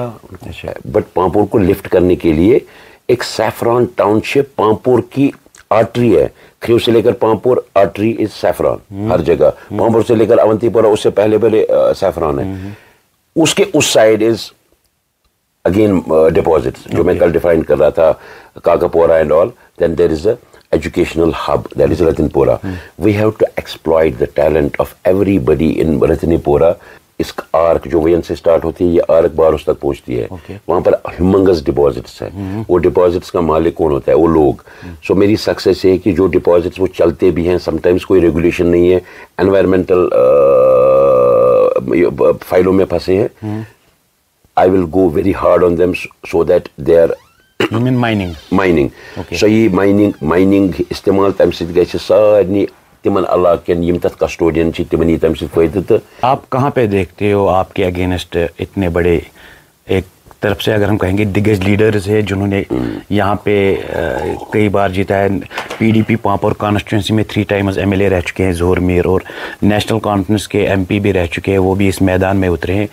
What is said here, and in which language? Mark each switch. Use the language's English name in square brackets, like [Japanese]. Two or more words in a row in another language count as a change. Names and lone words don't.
[Hindi] बट पांपोर को लिफ्ट करने के लिए एक [English] saffron township [Hindi] पांपोर की आर्टरी है. खरीव से लेकर पांपोर [English] artery is saffron [Hindi] हर जगह. पांपोर से लेकर अवंतीपुरा उससे पहले सैफरॉन है. उसके उस [English] side is again deposits, [Hindi] जो मैं कल डिफाइन कर रहा था, काकापोरा [English] and all. then there is a educational hub, that is Ratanpura. We have to exploit the talent of everybody in Ratanpura. [Hindi] इस आर्क जो वयन से स्टार्ट होती है, ये आर्क बारोस तक पहुंचती है. वहां पर [English] humongous deposits [Hindi] है. वो डिपॉजिट्स का मालिक कौन होता है? वो लोग. सो मेरी सक्सेस है कि जो डिपॉजिट्स वो चलते भी हैं, समटाइम्स कोई रेगुलेशन नहीं है, एनवायरमेंटल फाइलों में फंसे हैं. [English] I will go very hard on them so that they are mining. [Kashmiri] सो ये माइनिंग इस्तेमाल तम सत गई सारे तिमन इलाकन यम तथ कस्टोडियन तिमन तम फायदे. [Hindi] तो आप कहाँ पे देखते हो आपके अगेंस्ट इतने बड़े, एक तरफ से अगर हम कहेंगे दिग्गज लीडर्स है जिन्होंने यहाँ पे कई बार जीता है. पीडीपी पांपोर कॉन्स्टिट्यूंसी में [English] 3 times MLA [Hindi] रह चुके हैं ज़ोर मीर, और नेशनल कॉन्फ्रेंस के एमपी भी रह चुके हैं, वो भी इस मैदान में उतरे हैं.